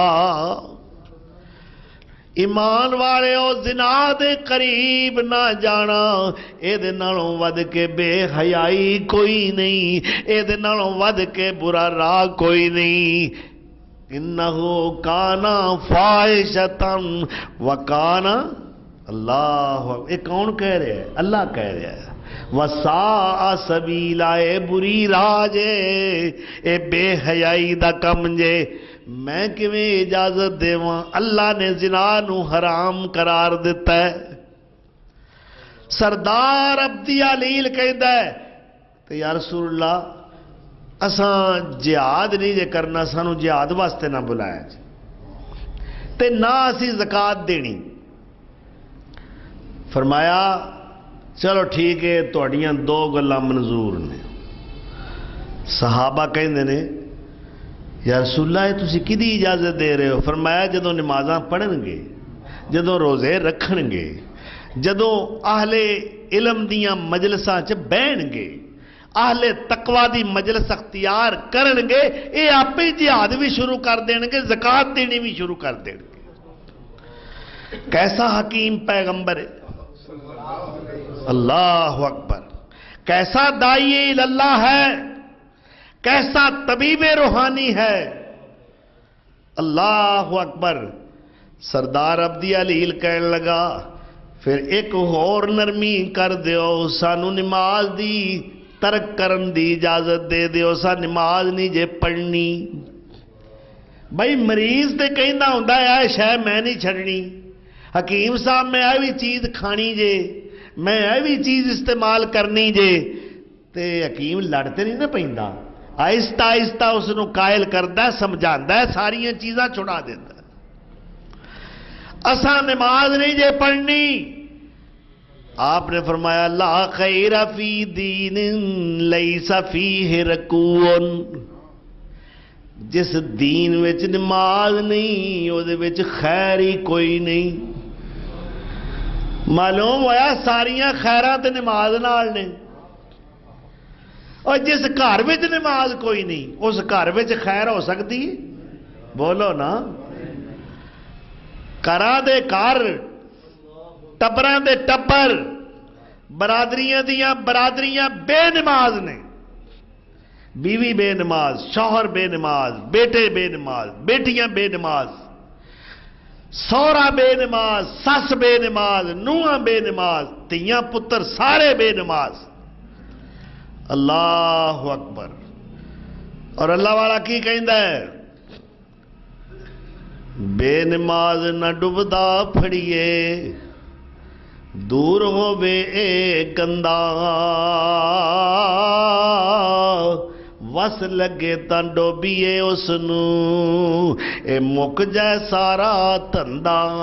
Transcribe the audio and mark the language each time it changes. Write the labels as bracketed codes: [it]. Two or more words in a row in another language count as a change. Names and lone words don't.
[pa] ایمان والے او زنا دے قریب نہ جانا، اے دے نالوں ود کے بے حیائی کوئی نہیں، اے دے نالوں ود کے برا راہ کوئی نہیں، [ar] انہو کانا فاحشۃ وکانا، [ur] اللہ یہ کون کہہ رہے ہیں؟ اللہ کہہ رہے ہیں، [ar] وساء سبیلا، [pa] اے بری راہ جے، اے بے حیائی دا کم جے، میں کیویں اجازت دیواں؟ اللہ نے زنا نو حرام قرار دیتا ہے۔ سردار عبدی علیل کہندا ہے کہ [ar] یا رسول اللہ [pa] اساں جہاد نہیں جے کرنا، سانو جہاد واسطے نہ بلایا جے تے نہ اسی زکات دینی۔ فرمایا چلو ٹھیک ہے تہاڈیاں دو گلاں منظور نے۔ صحابہ کہندے نے [ar] یا رسول اللہ [pa] یہ تسی کدی اجازت دے رہے ہو؟ فرمایا جدوں نمازاں پڑھن گے، جدوں روزے رکھن گے، جدوں اہل علم دیاں مجلساں چ بہن گے، اہل تقوی دی مجلس اختیار کرن گے، اے آپ ہی جہاد بھی شروع کر دین گے، زکات دینی بھی شروع کر دین گے۔ [ur] کیسا حکیم پیغمبر ہے، [ar] اللہ اکبر، [ur] کیسا داعی اللہ ہے، کیسا طبیب روحانی ہے، [ar] اللہ اکبر۔ [pa] سردار عبدی علیل کہنے لگا پھر ایک اور نرمی کر دیو، سانو نماز دی ترک کرن دی اجازت دے دیو، سا نماز نہیں جے پڑھنی۔ بھائی مریض تے کہندا ہوندا ہے شے میں نہیں چھڑنی، حکیم صاحب میں اے بھی چیز کھانی جے، میں اے بھی چیز استعمال کرنی جے، تے حکیم لڑتے نہیں نہ پیندا، آہستہ آہستہ اس نو قائل کردا ہے، سمجھاندا ہے، ساریاں چیزاں چھڑا دیندا۔ اساں نماز نہیں جے پڑھنی، آپ نے فرمایا [ar] لا خیر فی دین لیس فیہ رکوع، [pa] جس دین وچ نماز نہیں او دے وچ خیر ہی کوئی نہیں۔ معلوم ہویا ساریاں خیراں تے نماز نال نے، اور جس گھر وچ نماز کوئی نہیں اس گھر وچ خیر ہو سکتی؟ بولو نا۔ گھراں دے گھر، ٹبراں دے ٹبر، برادریاں دیاں برادریاں بے نماز نے، بیوی بے نماز، شوہر بے نماز، بیٹے بے نماز، بیٹیاں بے نماز، سورا بے نماز، سس بے نماز، نوہاں بے نماز، تیاں پتر سارے بے نماز۔ [ar] اللہ اکبر۔ [pa] اور اللہ والا کی کہندا ہے؟ بے نماز نہ ڈبدا پھڑیے، دور ہووے اے گندا، وس لگے تاں ڈوبیے اس نوں، اے مک جائے سارا دھندا۔